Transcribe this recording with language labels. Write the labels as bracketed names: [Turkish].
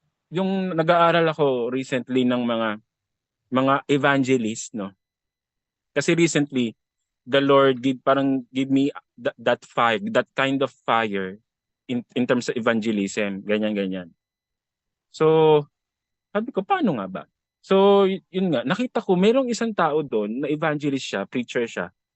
[Filipino] Yung nag-aaral ako recently ng mga evangelist, no? [English] Kasi recently, the Lord give me that kind of fire in terms of evangelism, ganyan. [Filipino] So, sabi ko, paano nga ba? So, yun nga, nakita ko, merong isang tao doon na evangelist siya, preacher siya.